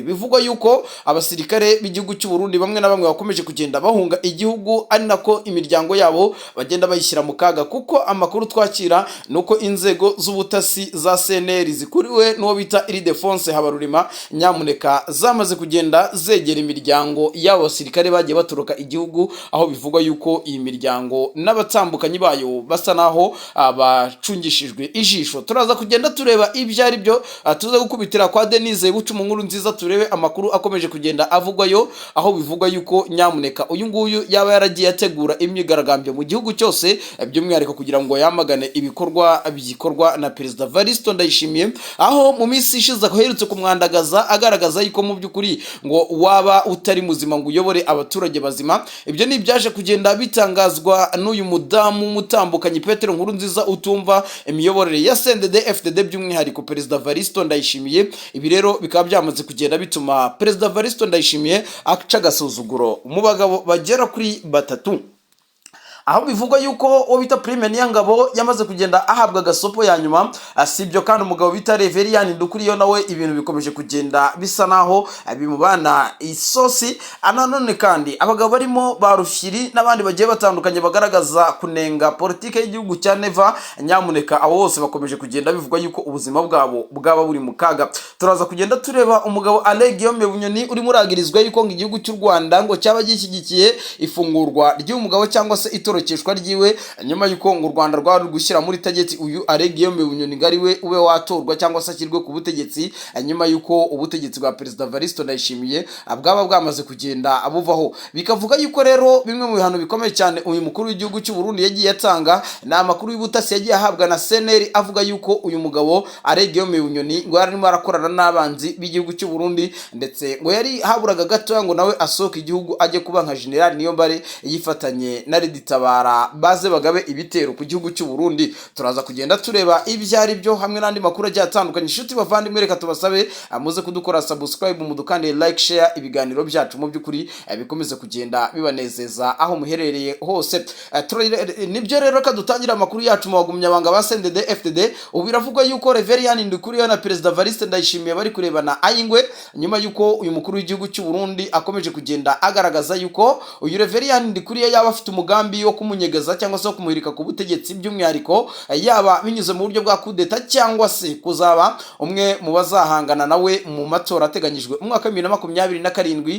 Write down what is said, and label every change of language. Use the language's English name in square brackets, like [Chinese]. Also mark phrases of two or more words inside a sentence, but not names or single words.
[Kinyarwanda] Bivugwa yuko abasirikare b'igihugu cy'u Burundi bamwe na bamwe bakomeje kugenda bahunga igihugu, ari nako imiryango yabo bagenda bayishyira mu kaga, kuko amakuru twakira nuko inzego z'ubutasi za CNL zikuriwe n'uwo bita Ildefonse Habarurima nyamuneka zamaze kugenda zegera imiryango y'abo basirikare bagiye batoroka igihugu, aho bivugwa yuko iyi miryango n'abatambukanyi bayo basa naho bacungishijwe ijisho. Turaza kugenda tureba ibyo ari byo, tuza gukubitira kwa Denise Bucu mu nkuru nziza, turebe amakuru akomeje kugenda avugwayo, aho bivugwa yuko nyamuneka uyu nguyu yaba yaragiye ategura imyigaragambyo mu gihugu cyose, by'umwihariko kugira ngo yamagane ibikorwa bikorwa na Perezida Evaristo Ndayishimiye, aho mu minsi ishize aherutse kumwandagaza agaragaza yuko mu by'ukuri ngo waba utari muzima ngo uyobore abaturage bazima. Ibyo ni ibyaje kugenda bitangazwa n'uyu mudamu mutambukanyi Petero Nkurunziza utumva imiyoborere ya CNDD-FDD, by'umwihariko Perezida Evaristo Ndayishimiye. Ibi rero bikaba byamaze kugenda bituma Perezida Evaristo Ndayishimiye aca agasuzuguro mu bagabo bagera kuri batatu, aho bivugwa yuko uwo bita Prime Niyangabo yamaze kugenda ahabwa gasopo ya nyuma. Sibyo kandi umugabo bita Reverien Ndukuriyo nawe ibintu bikomeje kugenda bisa naho bimubana isosi. Ananone kandi abagabo barimo Barufyiri n'abandi bagiye batandukanye bagaragaza kunenga politike y'igihugu cya Neva, nyamuneka abo bose bakomeje kugenda bivugwa yuko ubuzima bwabo bwaba buri mu kaga. Turaza kugenda tureba umugabo Guillaume Bunyoni uri muragirizwa yuko ngo igihugu cy'u Rwanda ngo cyaba gishyigikiye ifungurwa ry'umugabo cyangwa se itorokeshwa ryiwe, nyuma yuko ngo u Rwanda rwari gushyira muri tageti uyu Guillaume Bunyoni ngari we ube watorwa cyangwa se ashyirwe ku butegetsi, nyuma yuko ubutegetsi bwa Perezida Evaristo Ndayishimiye bwaba bwamaze kugenda abuvaho. Bikavuga yuko rero bimwe mu bihano bikomeye cyane uyu mukuru w'igihugu cy'u Burundi yagiye atanga ni amakuru y'ubutasi yagiye ahabwa na CNL, avuga yuko uyu mugabo Guillaume Bunyoni ngo yarimo arakorana n'abanzi b'igihugu cy'u Burundi, ndetse ngo yari haburaga gato ngo nawe asohoka igihugu ajye kuba nka General Niyombare yifatanye na Reditabara baze bagabe ibitero ku gihugu cy'u Burundi. Turaza kugenda tureba ibyo ari byo hamwe n'andi makuru agiye atandukanye. Inshuti bavandimwe, reka tubasabe muze kudukora subscribe, mudukande [English] like, share [Kinyarwanda] ibiganiro byacu mu by'ukuri bikomeze kugenda bibanezeza aho muherereye hose. Nibyo rero ka dutangira amakuru yacu mu bagumyabanga ba CNDD-FDD. Ubu biravugwa yuko Reverien Ndukuriyo na Perezida Evaristo Ndayishimiye bari kurebana ayingwe, nyuma yuko uyu mukuru w'igihugu cy'u Burundi akomeje kugenda agaragaza yuko uyu Reverien Ndukuriyo yaba afite umugambi wo kumunyegeza cyangwa se kumuhirika ku butegetsi, by'umwihariko yaba binyuze mu buryo bwa kudeta cyangwa se kuzaba umwe mu bazahangana nawe mu matora ateganyijwe mu mwaka wa 2027.